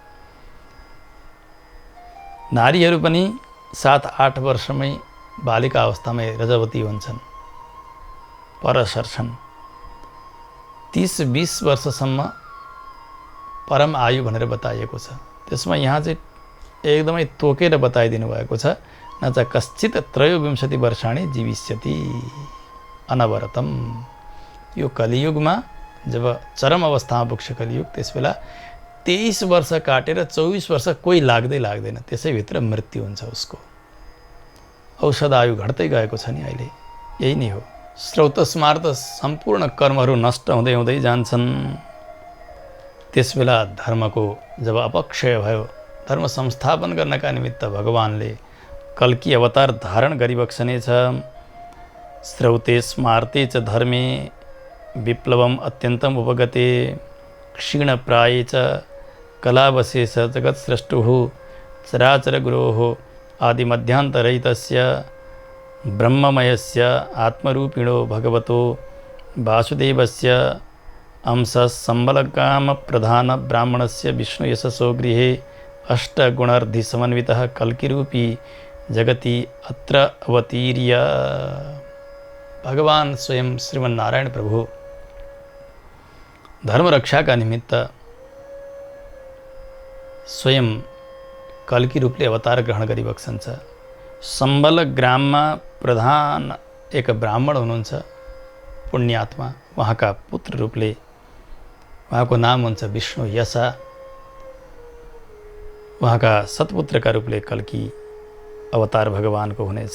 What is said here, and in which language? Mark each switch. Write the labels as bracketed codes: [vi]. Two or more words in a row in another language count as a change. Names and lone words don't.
[ne] नारीहरू पनि 7-8 वर्षमै बालिका अवस्थामै रजवती हुन्छन्, पर सर्छन्। 30-20 वर्षसम्म परम आयु भनेर बताइएको छ। त्यसमा यहाँ चाहिँ एकदमै तोकेर बताइदिनु भएको छ, [sa] न च कश्चित् 23 वर्षाणि जीविष्यति अनवरतम। [ne] यो कलियुगमा जब चरम अवस्थामा पुग्छ कलियुग, त्यसबेला 23 वर्ष काटेर 24 वर्ष कोही लाग्दैन, त्यसैभित्र मृत्यु हुन्छ उसको। औषध आयु घट्दै गएको छ नि अहिले, यही नै हो। स्रोतस्मार्थ सम्पूर्ण कर्महरू नष्ट हुँदै हुँदै जान्छन्। त्यसबेला धर्मको जब अपक्षय भयो, धर्म संस्थापन गर्नका निमित्त भगवानले कल्की अवतार धारण गरिबक्सनेछ। [sa] स्रौते स्मार्ते च धर्मे विप्लवम अत्यन्तम उपगते क्षीणप्राये च कलावशेष जगत्स्रष्टुः चराचर गुरोः आदिमध्यान्तरहितस्य ब्रह्ममयस्य आत्मरूपिणो भगवतो वासुदेवस्य अंशः सम्बलकामप्रधान ब्राह्मणस्य विष्णुयशसो गृहे अष्टगुणार्धिसमन्वितः कल्किरूपी जगति अत्र अवतीर्य। [ne] भगवान स्वयं श्रीमन्नारायण प्रभु धर्म रक्षाका निमित्त स्वयं कल्की रूपले अवतार ग्रहण गरिबक्सन्छ। सम्बल ग्राममा प्रधान एक ब्राह्मण हुनुहुन्छ पुण्यात्मा, उहाँका पुत्र रूपले, उहाँको नाम हुन्छ विष्णु यशा, उहाँका सत्पुत्रका रूपले कल्की अवतार भगवानको हुनेछ।